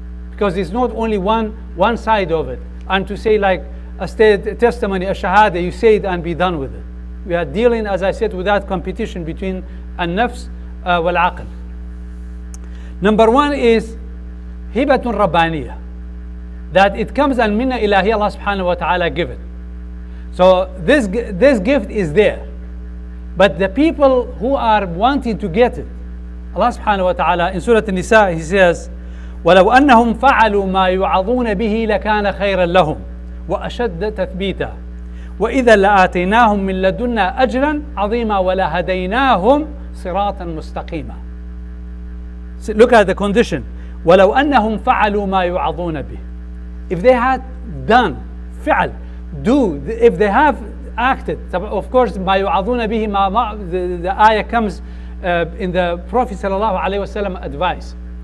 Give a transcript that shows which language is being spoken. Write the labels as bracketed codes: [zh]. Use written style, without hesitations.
[en] Because it's not only one side of it. And to say like a testimony, a shahada, you say it and be done with it. We are dealing, as I said, with that competition between [ar] an-nafs wal-aql. [en] Number one is [ar] hibatun rabbaniyah. [en] that it comes and minna ilahi, Allah subhanahu wa ta'ala give it. So this gift is there. But the people who are wanting to get it, Allah subhanahu wa ta'ala in Surah An-Nisa, He says, [ar] وَلَوْ أَنَّهُمْ فَعَلُوا مَا يُوعَظُونَ بِهِ لَكَانَ خَيْرًا لَهُمْ وَأَشَدَّ تَثْبِيتًا وَإِذًا لَآتَيْنَاهُمْ مِنْ لَدُنَّا أَجْرًا عَظِيمًا وَلَهَدَيْنَاهُمْ صِرَاطًا مُسْتَقِيمًا. [en] So look at the condition. [ar] وَلَوْ أَنَّهُمْ فَعَلُوا مَا يُوعَظُونَ بِهِ. [en] If they had done, فعل, do, if they have acted, of course, [ar] مَا يُوعَظُونَ بِهِ, [en] the ayah comes in the Prophet sallallahu alaihi wasallam advice.